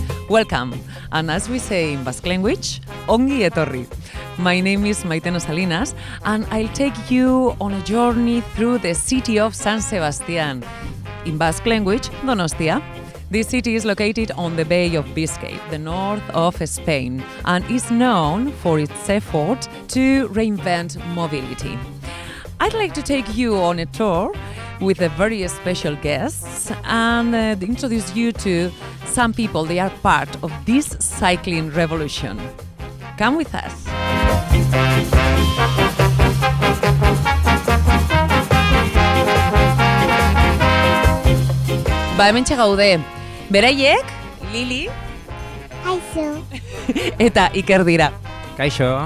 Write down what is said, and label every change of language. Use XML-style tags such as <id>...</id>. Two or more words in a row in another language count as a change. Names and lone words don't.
<en>Welcome, and as we say in Basque language,</en> <eu>ongi etorri.</eu> <en>My name is Maitena Salinas, and I'll take you on a journey through the city of San Sebastian. In Basque language, Donostia. This city is located on the Bay of Biscay, the north of Spain, and is known for its effort to reinvent mobility. I'd like to take you on a tour with a very special guests and introduce you to some people. They are part of this cycling revolution. Come with us.</en> <eu>Hementxe gaude. Beraiek, Lili. Aizu. Eta Iker dira. Kaixo.</eu>